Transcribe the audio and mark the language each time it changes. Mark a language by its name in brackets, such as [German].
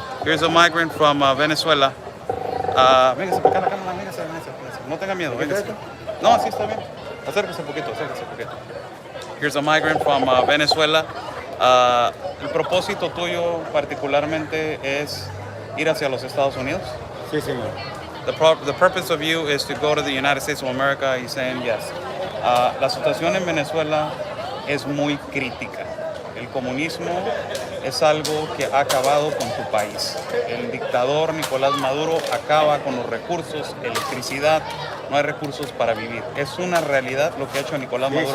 [English] Here's a migrant from Venezuela. [Spanish] Véngase para acá, véngase. No tenga miedo, véngase. No, así está bien. Acérquese un poquito. [English] Here's a migrant from Venezuela. [Spanish] ¿El propósito tuyo particularmente es ir hacia los Estados Unidos? Sí, señor. [English] The purpose of you is to go to the United States of America. He's saying yes. [Spanish] La situación en Venezuela es muy crítica. El comunismo es algo que ha acabado con tu país. El dictador Nicolás Maduro acaba con los recursos, electricidad, no hay recursos para vivir. Es una realidad lo que ha hecho Nicolás Maduro.